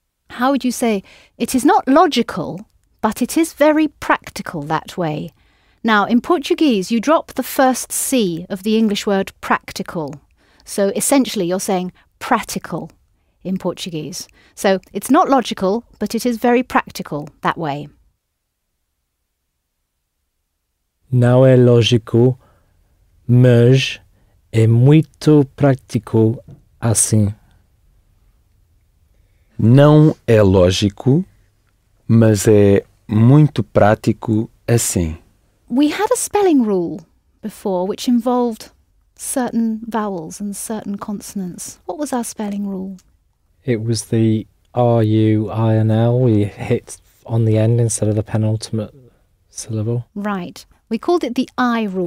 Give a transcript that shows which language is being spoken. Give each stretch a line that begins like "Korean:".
English: How would you say it is not logical, but it is very practical that way? Now, in Portuguese, you drop the first C of the English word practical. So essentially, you're saying practical in Portuguese. So it's not logical, but it is very practical that way.
Portuguese: Não é lógico, mas é muito prático assim. Não é lógico, mas é muito prático assim.
English: We had a spelling rule before which involved certain vowels and certain consonants. What was our spelling rule? It was the R-U-I-N-L. We hit on the end instead of the penultimate syllable. Right. We called it the I rule.